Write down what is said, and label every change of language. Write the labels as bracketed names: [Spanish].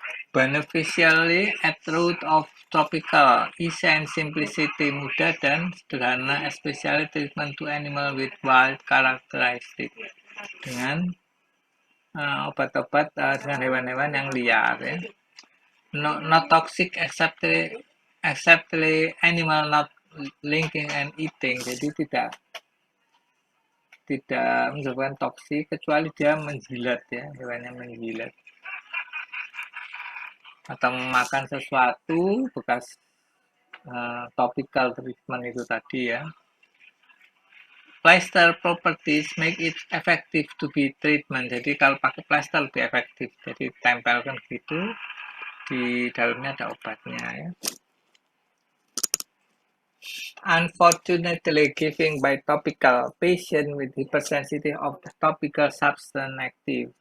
[English] Beneficially at root of tropical, easy and simplicity, [Indonesian] mudah dan sederhana, [English] especially treatment to animal with wild characteristic. [Indonesian] Dengan obat-obat dengan hewan-hewan yang liar ya. [English] Not toxic except the animal not linking and eating. [Indonesian] Jadi tidak menyebabkan toksik kecuali dia menjilat ya, hewannya menjilat atau memakan sesuatu bekas [English] topical treatment [Indonesian] itu tadi ya. [English] Plaster properties make it effective to be treatment. [Indonesian] Jadi kalau pakai plaster lebih efektif. Jadi tempelkan gitu, di dalamnya ada obatnya ya. [English] Unfortunately, giving by topical patient with hypersensitive of the topical substance active.